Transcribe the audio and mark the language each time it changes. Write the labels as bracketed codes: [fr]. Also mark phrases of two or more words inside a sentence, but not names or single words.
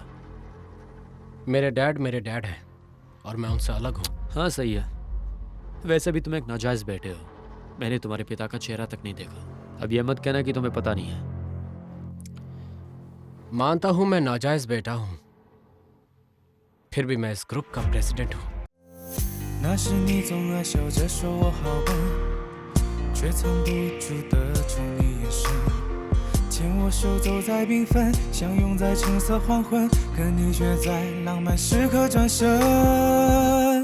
[hi] मेरे डैड हैं और मैं उनसे अलग हूँ। हाँ सही है। वैसे भी तुम एक नाजायज बेटे हो। मैंने तुम्हारे पिता का चेहरा तक नहीं देखा। अब ये मत कहना कि तुम्हें पता नहीं है। मानता हूँ मैं नाजायज बेटा हूँ, फिर भी मैं इस ग्रुप का प्रेसिडेंट हूँ। [zh] 那时你总爱笑着说我好笨，却藏不住的宠溺眼神。牵我手走在缤纷，相拥在橙色黄昏，可你却在浪漫时刻转身。